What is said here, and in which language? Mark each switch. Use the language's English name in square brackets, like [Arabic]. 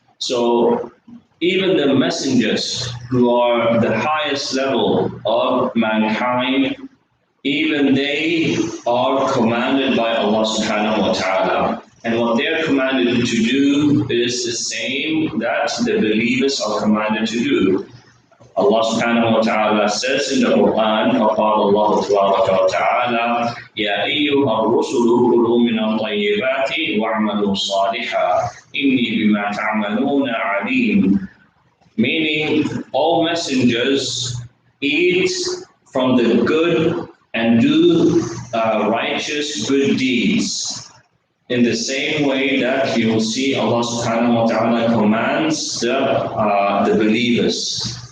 [English] So, even the messengers who are the highest level of mankind, even they are commanded by Allah subhanahu wa ta'ala. And what they are commanded to do is the same that the believers are commanded to do. Allah subhanahu wa ta'ala says in the Quran, [Arabic] فَقَالَ اللَّهُ تَبَارَكَ وَتَعَالَى يَا أَيُّهَا الرُّسُلُ كُلُوا مِنَ الطَّيِّبَاتِ وَاعْمَلُوا صَالِحًا إِنِّي بِمَا تَعْمَلُونَ عَلِيمٌ. [English] Meaning, all messengers eat from the good and do righteous good deeds. In the same way that you will see Allah subhanahu wa ta'ala commands the believers.